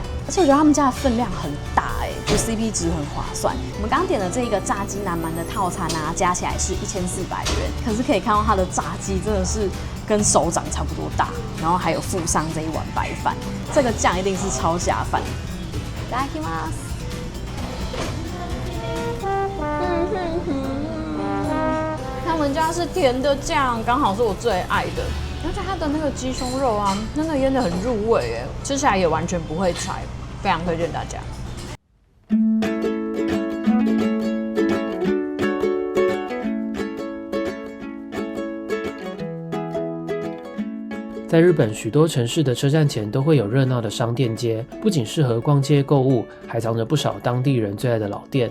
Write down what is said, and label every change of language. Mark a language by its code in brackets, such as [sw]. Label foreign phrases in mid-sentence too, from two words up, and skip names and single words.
[zh] 而且我觉得他们家的分量很大就 CP 值很划算。我们刚点的这一个炸鸡南蛮的套餐啊，加起来是1400元，可是可以看到它的炸鸡真的是跟手掌差不多大，然后还有附上这一碗白饭，这个酱一定是超下饭。 [ja] いただきます。 [zh] 他们家是甜的酱，刚好是我最爱的。而且它的那个鸡胸肉啊，真的腌得很入味耶，吃起来也完全不会柴，非常推荐大家。在日本许多城市的车站前都会有热闹的商店街，不仅适合逛街购物，还藏着不少当地人最爱的老店。